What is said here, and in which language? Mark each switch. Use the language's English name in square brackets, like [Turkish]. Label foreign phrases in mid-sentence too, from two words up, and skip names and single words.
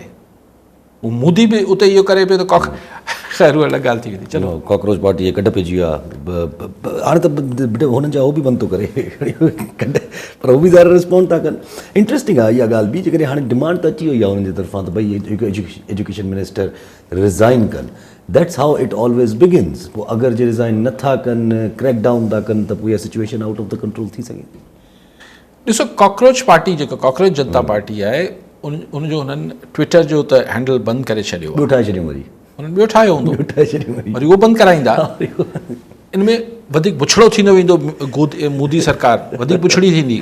[Sindhi] उहो मोदी बि उते इहो करे पियो त ख़ैर उहा अलॻि ॻाल्हि थी वेंदी। चलो, कॉकरोच पार्टी जे कढ पइजी वियो आहे, हाणे त हुननि जा उहो बि बंदि थो करे कढ, पर उहो बि ज़ाहिर रिस्पॉन्ड था कनि। इंट्रस्टिंग आहे इहा ॻाल्हि बि, जेकॾहिं हाणे डिमांड त अची वई आहे हुननि जी तरफ़ां त भई [English] education minister [Sindhi] रिज़ाइन कनि। [English] That's how it always begins. [Sindhi] पोइ अगरि जे रिज़ाइन नथा कनि, [English] crack down [Sindhi] था कनि, त पोइ इहा सिचुएशन [English] out of the control [Sindhi] थी सघे थी। ॾिसो, कॉकरोच पार्टी जेको कॉकरोच जनता पार्टी आहे, उनजो हुननि ट्विटर जो त हैंडल बंदि करे छॾियो, ॿियो ठाहे छॾियो, वरी हुननि ॿियो ठाहियो हूंदो, वरी उहो बंदि कराईंदा। इन में वधीक बुछड़ो थींदो वेंदो, मोदी सरकार वधीक बुछड़ी थींदी।